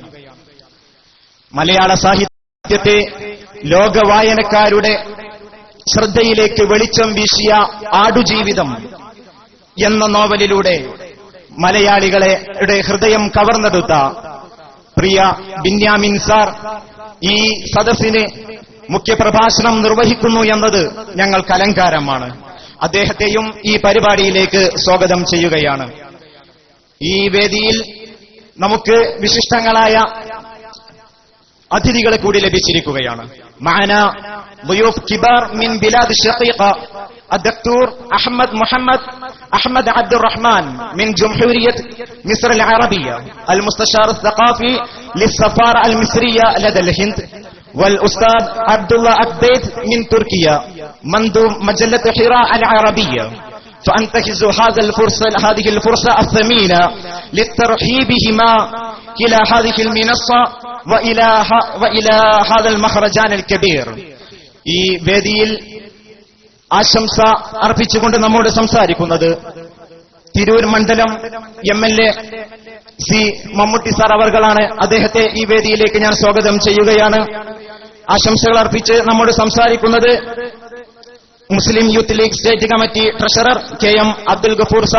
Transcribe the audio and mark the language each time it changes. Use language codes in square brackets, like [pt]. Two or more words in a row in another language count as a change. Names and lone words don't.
[ml] മലയാള സാഹിത്യത്തെ ലോകവായനക്കാരുടെ ശ്രദ്ധയിലേക്ക് വെളിച്ചം വീശിയ ആടുജീവിതം എന്ന നോവലിലൂടെ മലയാളികളുടെ ഹൃദയം കവർന്നെടുത്ത പ്രിയ ബിന്യാമിൻ സാർ ഈ സദസ്സിന് മുഖ്യപ്രഭാഷണം നിർവഹിക്കുന്നു എന്നത് ഞങ്ങൾക്ക് അലങ്കാരമാണ്. അദ്ദേഹത്തെയും ഈ പരിപാടിയിലേക്ക് സ്വാഗതം ചെയ്യുകയാണ്. ഈ വേദിയിൽ നമുക്ക് വിശിഷ്ടങ്ങളായ അതിഥികളെ കൂടി ലഭിച്ചിരിക്കുകയാണ്. [ar] മഅന ضيوف كبار من بلاد الشقيقة الدكتور أحمد عبد الرحمن من جمهورية مصر العربية المستشار الثقافي للسفارة المصرية لدى الهند، والأستاذ عبد الله أكبيت من تركيا مندوب مجلة حراء العربية. فأنتهز هذه الفرصة الثمينة للترحيب بهما إلى هذه المنصة وإلى هذا المهرجان الكبير. [ml] ഈ വേദിയിൽ ആശംസ അർപ്പിച്ചുകൊണ്ട് നമ്മോട് സംസാരിക്കുന്നത് തിരൂർ മണ്ഡലം MLA സി മമ്മൂട്ടി സാർ അവർകളാണ്. അദ്ദേഹത്തെ ഈ വേദിയിലേക്ക് ഞാൻ സ്വാഗതം ചെയ്യുകയാണ്. ആശംസകൾ അർപ്പിച്ച് നമ്മോട് സംസാരിക്കുന്നത് മുസ്ലിം യൂത്ത് ലീഗ് [en] State Committee Treasurer [ml] KM അബ്ദുൽ ഗഫൂർ സാർ.